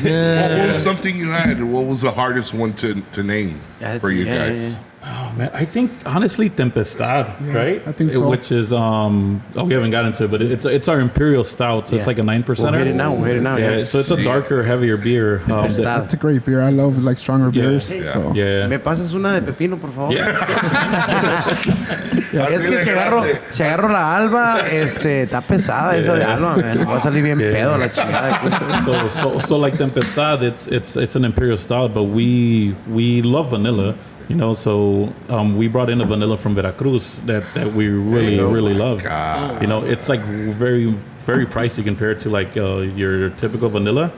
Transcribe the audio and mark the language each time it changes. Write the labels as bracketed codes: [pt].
[en] What was something you had? What was the hardest one to name for you guys? oh man, I think honestly Tempestad, right? I think so. Which is we haven't gotten into it, but it's our imperial stout, so it's Yeah. like a 9%. We'll hit it now. Yeah. So it's a darker, heavier beer. Tempestad. That's a great beer. I love like stronger beers. Yeah. So Yeah. [es] ¿Me pasas una de pepino, por favor? [en] Yeah. [es] Es que si agarro la alba, está pesada esa de alba, man. Va a salir bien pedo la chingada. [en] So like Tempestad, it's an imperial stout, but we love vanilla, you know. So we brought in a vanilla from Veracruz that we really love. You know, it's like very very pricey compared to like your typical vanilla.